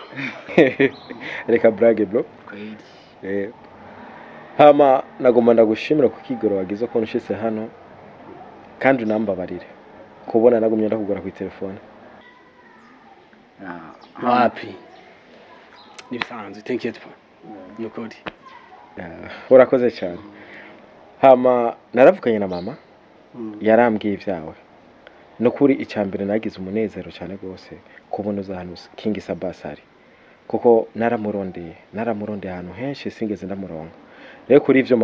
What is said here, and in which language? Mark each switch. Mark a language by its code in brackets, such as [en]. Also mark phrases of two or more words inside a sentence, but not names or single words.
[rn] Reka brage bro. Kweli. Hama nagomba ndagushimira ku kigoro wagize ko nshise hano. Kandi unambabarire. Kubona nagumye ndakugura ku telefone. Wapi? Nibisanzwe [en] thank you for. [rn] Nukuri. Urakoze cyane. Hama naravuganye na mama yarambwiye ivyawe no kuri icambere nagize umunezero cyane gose kubona uzahanusa King Sabbas ari kuko naramurondeye ahantu henshi singeze ndamuronga rero kuri ivyo